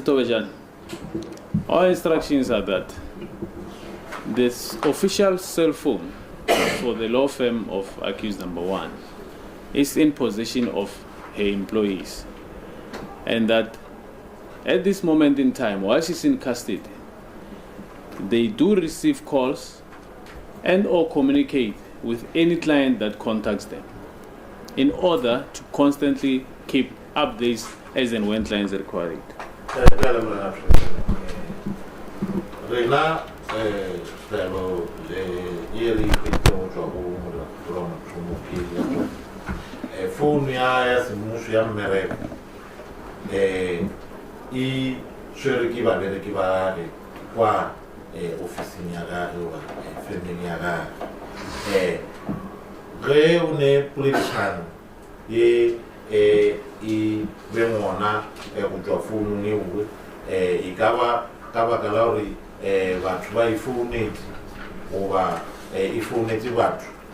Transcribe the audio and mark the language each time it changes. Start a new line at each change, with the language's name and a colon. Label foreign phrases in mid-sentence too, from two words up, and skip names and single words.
English: Tovejan, our instructions are that this official cell phone for the law firm of accused number 1 is in possession of her employees, and that at this moment in time, while she's in custody, they do receive calls and or communicate with any client that contacts them in order to constantly keep updates as and when clients require it.
Northern Sotho: Phone ya semuso ya mmereko e swere ke babereki ba kwa ofising ya gage wa firmeng ya gage ge o ne poledišano ye e bengona go tšwa founung e nngwe e ka ba ka baka la gore batho ba e founetse goba e founetse batho